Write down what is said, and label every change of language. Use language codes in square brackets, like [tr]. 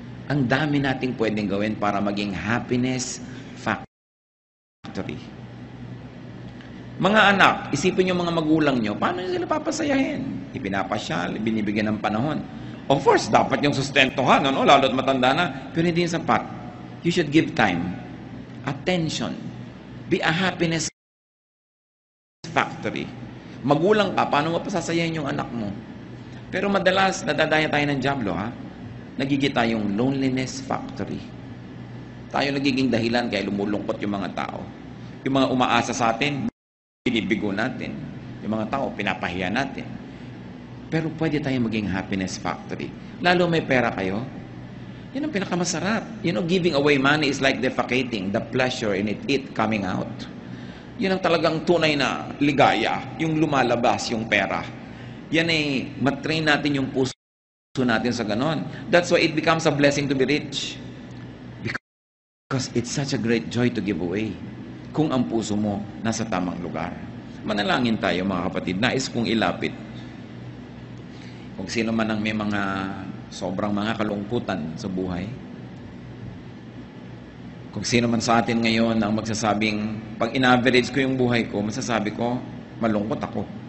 [tl] Ang dami nating pwedeng gawin para maging happiness factory. Mga anak, isipin niyo mga magulang niyo, paano niyo sila papasayahin? Ipinapasyal, binibigyan ng panahon. Of course, dapat yung sustentuhan, lalo't matanda na, pero hindi yung sapat. [en] You should give time, attention, be a happiness factory. [tl] Magulang ka, paano mo pasasayahin yung anak mo? Pero madalas, nadadaya tayo ng diablo, nagiging tayong loneliness factory. Tayo nagiging dahilan kaya lumulungkot yung mga tao. Yung mga umaasa sa atin, binibigo natin. Yung mga tao, pinapahiya natin. Pero pwede tayong maging happiness factory. Lalo may pera kayo, yan ang pinakamasarap. [en] Giving away money is like defecating, the pleasure in it coming out. [tl] Yun ang talagang tunay na ligaya, yung lumalabas, yung pera. Yan matrain natin yung puso natin sa ganon. [en] That's why it becomes a blessing to be rich. Because it's such a great joy to give away. [tl] Kung ang puso mo nasa tamang lugar. Manalangin tayo mga kapatid. Nais kong ilapit. Kung sino man ang may mga sobrang mga kalungkutan sa buhay. Kung sino man sa atin ngayon ang magsasabing, pag in-average ko yung buhay ko, masasabi ko, malungkot ako.